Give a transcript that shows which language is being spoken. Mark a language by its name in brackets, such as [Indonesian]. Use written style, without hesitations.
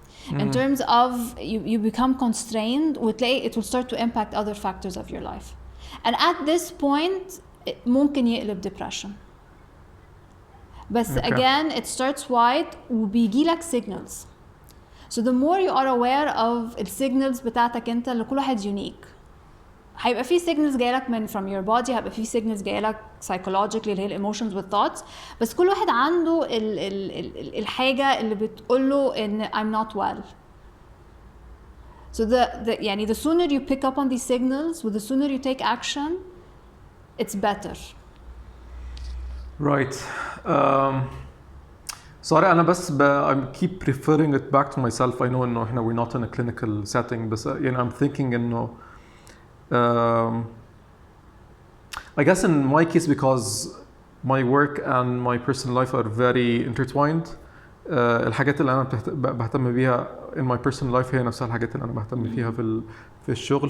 [English] In terms of you become constrained, [Arabic] وتلاقي [English] it will start to impact other factors of your life. And at this point [Arabic] ممكن يقلب [English] depression. بس again it starts wide وبيجيلك signals. So the more you are aware of الsignals [Arabic] بتاعتك انت, اللي كل واحد [English] unique. [Arabic] هيبقى في signals جايلك من [English] from your body, [Arabic] هيبقى في signals جايلك psychologically اللي هي [English] emotions with thoughts, [Arabic] بس كل واحد عنده الحاجة اللي بتقوله إن [English] I'm not well. So يعني the sooner you pick up on these signals, the sooner you take action, it's better. Right. Sorry, [Arabic] أنا بس [English] I keep referring it back to myself. I know [Arabic] إنه إحنا [English] we're not in a clinical setting, [Arabic] بس يعني [English] I'm thinking إنه I guess in my case, because my work and my personal life are very intertwined, [Arabic] الحاجات اللي انا بهتم بيها [English] in my personal life [Arabic] هي نفسها الحاجات اللي انا بهتم فيها في الشغل.